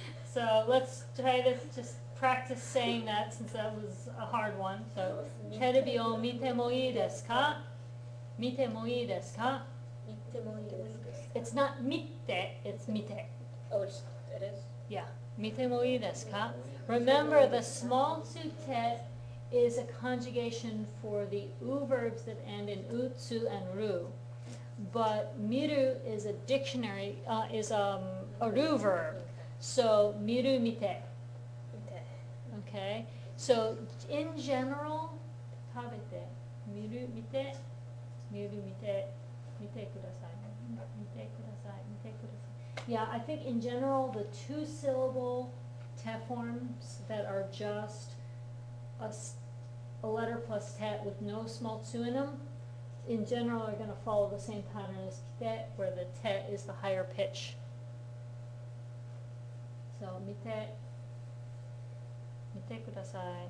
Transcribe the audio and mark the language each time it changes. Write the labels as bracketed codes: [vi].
[en] So let's try to just practice saying that since that was a hard one. [ja] So, テレビを見てもいいですか? 見てもいいですか? 見てもいいですか? [en] It's not 見て, it's 見て. Oh, it is? [ja] Yeah. 見てもいいですか? [en] Remember, the small tsute is a conjugation for the u verbs that end in utsu and ru. But miru is a dictionary, is a ru verb. So, miru mite. [ja] 見て. [en] Okay? So, in general, [ja] 食べて、見る、見て、見る、見て、見てください。見てください。見てください。 [en] Yeah, I think in general, the two-syllable te forms that are just a letter plus te with no small tsu in them, in general are going to follow the same pattern as kite, where the te is the higher pitch. [ja] So, 見て、見てください。